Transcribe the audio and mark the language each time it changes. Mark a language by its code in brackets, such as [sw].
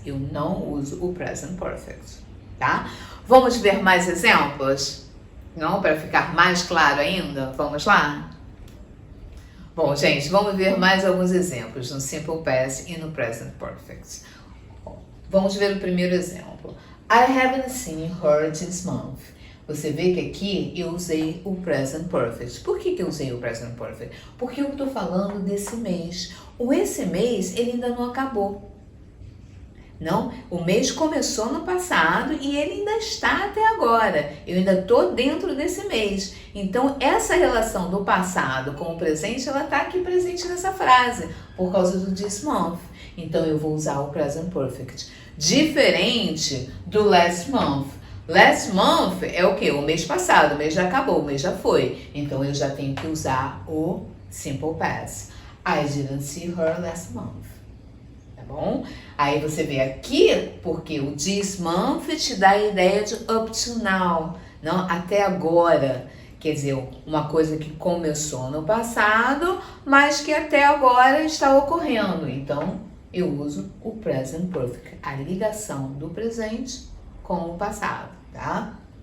[pt] Eu não uso o present perfect, tá? Vamos ver mais exemplos? Para ficar mais claro ainda? Vamos lá? Bom, gente, vamos ver mais alguns exemplos no simple past e no present perfect. Vamos ver o primeiro exemplo. [en] I haven't seen her this month. [pt] Você vê que aqui eu usei o present perfect. Por que eu usei o present perfect? Porque eu estou falando desse mês. Esse mês, ele ainda não acabou. O mês começou no passado e ele ainda está até agora. Eu ainda estou dentro desse mês. Então, essa relação do passado com o presente, ela está aqui presente nessa frase, por causa do this month. Então, eu vou usar o present perfect. Diferente do last month. Last month é o quê? O mês passado, o mês já acabou, o mês já foi. Então, eu já tenho que usar o simple past. [en] I didn't see her last month. [pt] Tá bom? Aí você vê aqui, porque o this month te dá a ideia de [en] up to now, [pt] até agora. Quer dizer, uma coisa que começou no passado, mas que até agora está ocorrendo. Então, eu uso o present perfect, a ligação do presente com o passado, tá?